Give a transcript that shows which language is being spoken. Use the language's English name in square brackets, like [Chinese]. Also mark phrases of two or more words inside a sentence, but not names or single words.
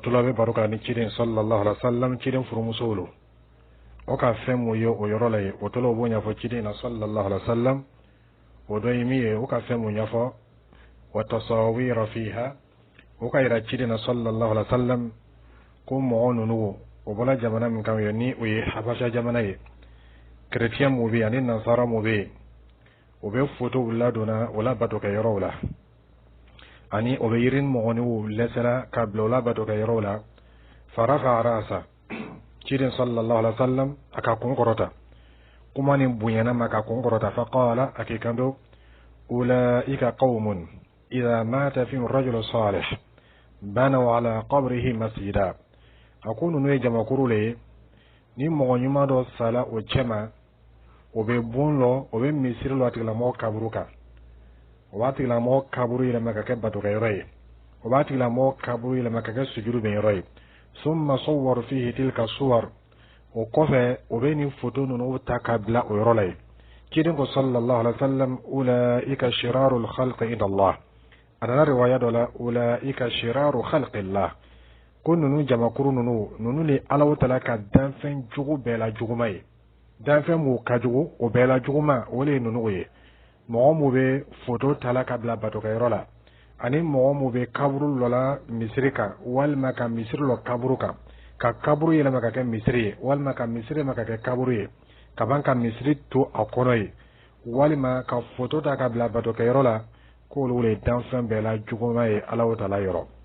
[Bambara] tula bɛ baro kan ni ciden [Arabic] صلى الله عليه وسلم [Bambara] ciden furumusow lo o ka fɛn mun ye o yɔrɔ la ye o tula o b'o ɲɛfɔ ciden na [Arabic] صلى الله عليه وسلم [Bambara] o dɔ ye min ye o ka fɛn mun ɲɛfɔ [Arabic] وتصاوير فيها [Bambara] o ka yira ciden na [Arabic] صلى الله عليه وسلم [Bambara] ko mɔgɔ ninnu o bɔla jamana min kan ye ni o ye Habasha jamana ye chrétien mu bɛ ani nasara mu bɛ o bɛ fotow ladonna o la bato kɛ yɔrɔw la ani o bɛ yirini mɔgɔninw lɛsɛra ka bila o la bato kɛ yɔrɔw la [Arabic] فرفع رأسه [Bambara] ciden [Arabic] صلى الله عليه وسلم [Bambara] a ka kun kɔrɔta kuma nin bonyana ma ka kun kɔrɔta faqala a k'i kanto [Arabic] أولئك قوم إذا مات فيهم الرجل الصالح بنوا على قبره مسجدا [Bambara] a ko ninnu ye jamakuru le ye ni mɔgɔ ɲuman dɔ sala o cɛma o bɛ bon lɔ o bɛ misiri lɔ a tigilamɔgɔ kaburu kan o b'a tigilamɔgɔ kaburu yɛlɛma ka kɛ batokɛyɔrɔ ye o b'a tigilamɔgɔ kaburu yɛlɛma ka kɛ sujudu bɛnyɔrɔ ye [Arabic] ثم صوروا فيه تلك الصور [Bambara] o kɔfɛ o bɛ nin foto ninnu ta ka bila o yɔrɔ la ye ciden ko [Arabic] صلى الله عليه وسلم أولئك شرار الخلق عند الله [Bambara] a nana riwaya dɔ la [Arabic] أولئك شرار خلق الله [Bambara] ko ninnu jamakuru ninnu le Alahu Taala ka danfɛn jugu bɛɛ la juguma ye danfɛn mun ka jugu o bɛɛ la juguma o le ye ninnu ye mɔgɔ mun bɛ foto tala ka bila batokɛyɔrɔ la ani mɔgɔ mun bɛ kaburu dɔ la misiri kan walima ka misiri lɔ kaburu kan ka kaburu yɛlɛma ka kɛ misiri ye walima ka misiri yɛlɛma ka kɛ kaburu ye ka ban ka misiri to a kɔnɔ ye walima ka foto ta ka bila batokɛyɔrɔ la k'olu le danfɛn bɛɛ la juguma ye Alahu Taala yɔrɔ